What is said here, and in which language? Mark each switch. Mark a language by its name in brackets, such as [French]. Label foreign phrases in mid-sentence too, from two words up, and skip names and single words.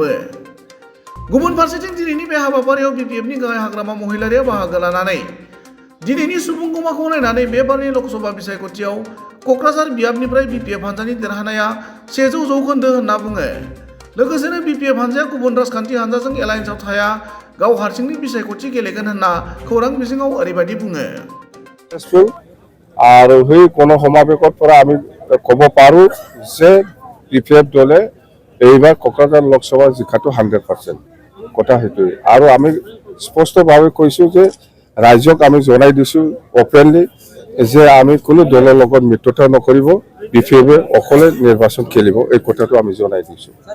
[Bodo] गुबुन फारसेथिं दिनैनि बे हाबाफारियाव बिपिएफनि गाहाय हाग्रामा महिलारिया बाहागो लानानै दिनैनि सुबुंगौमाखौ नायनानै बे बारनि लोकसभा बिसायख'थियाव क'क्राझार बियाबनिफ्राय बिपिएफ हान्जानि देरहानाया 100% होनना बुङो। लोगोसेनो बिपिएफ हान्जाया गुबुन राजखान्थि हान्जाजों एलायन्सआव थाया, गाव हारसिंनि बिसायख'थि गेलेगोन होनना खौरां बिजोङाव ओरैबायदि बुङो। [Assamese] আৰু সেই গণসমাৱেশৰ পৰা আমি ক'ব পাৰোঁ যে বিপিএফ দলে এইবাৰ কোকৰাঝাৰ লোকসভা জিকাটো 100% কথা সেইটোৱে। আৰু আমি স্পষ্টভাৱে কৈছোঁ যে ৰাইজক আমি জনাই দিছোঁ অপেনলি যে আমি কোনো দলৰ লগত মিত্ৰতা নকৰিব, বিপিএফে অকলে নিৰ্বাচন খেলিব, এই কথাটো আমি জনাই দিছোঁ।